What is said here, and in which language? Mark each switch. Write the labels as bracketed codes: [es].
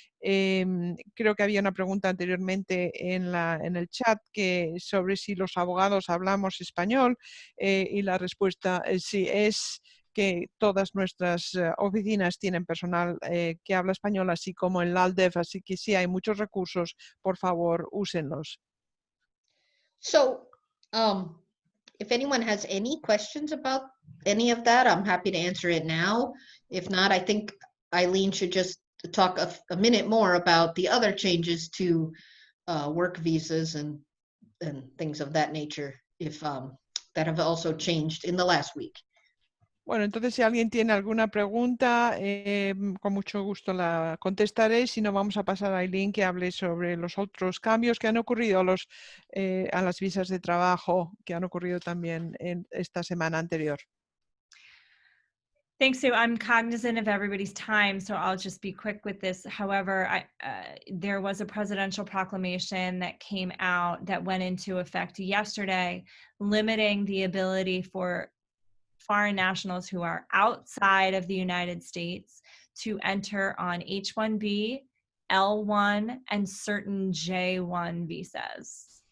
[es] Creo que había una pregunta anteriormente en el chat sobre si los abogados hablamos español y la respuesta sí, es que todas nuestras oficinas tienen personal que habla español, así como en LALDEF, así que sí hay muchos recursos, por favor, úsenlos. [en] So, if anyone has any questions about any of that, I'm happy to answer it now. If not, I think Eileen should just talk a minute more about the other changes to work visas and things of that nature, if that have also changed in the last week. [es] Bueno, entonces si alguien tiene alguna pregunta, con mucho gusto la contestaré. Si no, vamos a pasar a Eileen que hable sobre los otros cambios que han ocurrido a las visas de trabajo que han ocurrido también en esta semana anterior. [en] Thanks, Sue. I'm cognizant of everybody's time, so I'll just be quick with this. However, there was a presidential proclamation that came out that went into effect yesterday, limiting the ability for foreign nationals who are outside of the United States to enter on H-1B, L-1, and certain J-1 visas.